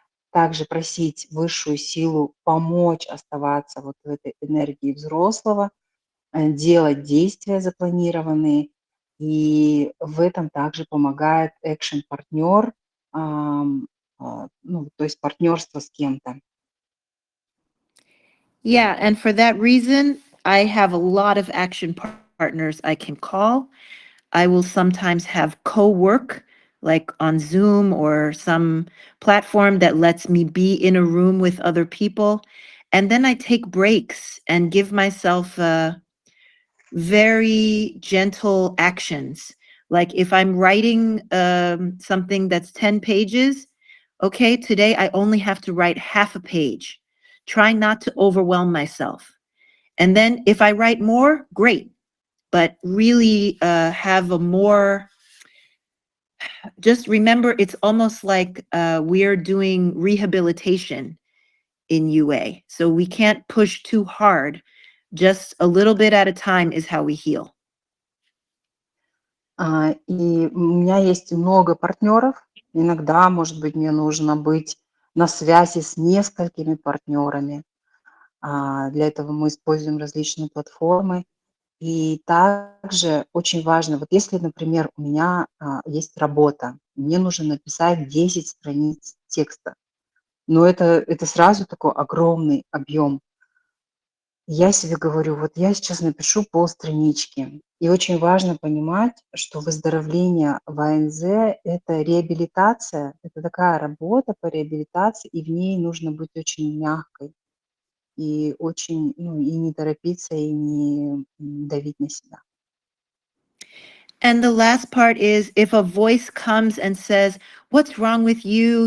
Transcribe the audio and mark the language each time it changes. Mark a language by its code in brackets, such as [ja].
[ru] Также просить высшую силу помочь оставаться вот в этой энергии взрослого, делать действия запланированные. И в этом также помогает экшн-партнер, то есть партнерство с кем-то. [en] Yeah, and for that reason, I have a lot of action partners I can call. I will sometimes have co-work, like on Zoom or some platform that lets me be in a room with other people. And then I take breaks and give myself very gentle actions. Like if I'm writing something that's 10 pages, okay, today I only have to write half a page. Try not to overwhelm myself. And then if I write more, great. But really have a more, just remember, it's almost like we're doing rehabilitation in UA. So we can't push too hard. Just a little bit at a time is how we heal. [ru] И у меня есть много партнеров. Иногда, может быть, мне нужно быть на связи с несколькими партнерами. Для этого мы используем различные платформы. И также очень важно, вот если, например, у меня есть работа, мне нужно написать 10 страниц текста, но это сразу такой огромный объем. Я себе говорю, вот я сейчас напишу полстранички. И очень важно понимать, что выздоровление в АНЗ– это реабилитация, это такая работа по реабилитации, и в ней нужно быть очень мягкой и очень, и не торопиться, и не давить на себя. [en] And the last part is if a voice comes and says, what's wrong with you?